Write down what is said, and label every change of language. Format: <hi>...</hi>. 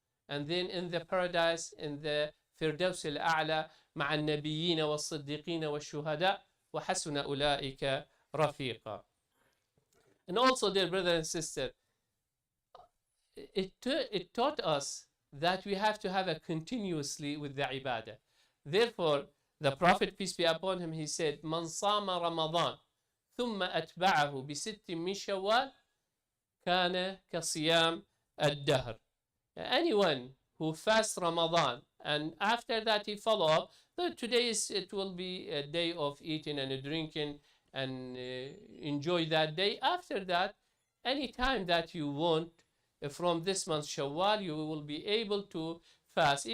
<en>And then in the paradise, in the Firdaus al-A'la,</en> <ar>مع النبيين والصديقين والشهداء وحسن أولئك رفيقا.</ar> <en>And also, dear brother and sister, it taught us that we have to have a continuously with the ibadah. Therefore, the Prophet, peace be upon him, he said,</en> <ar>من صام رمضان ثم أتبعه بست من شوال كان كصيام الدهر.</ar> <en>Anyone who fasts Ramadan and after that he follow up, so today it will be a day of eating and drinking and enjoy that day. After that, any time that you want from this month Shawwal, you will be able to fast.</en>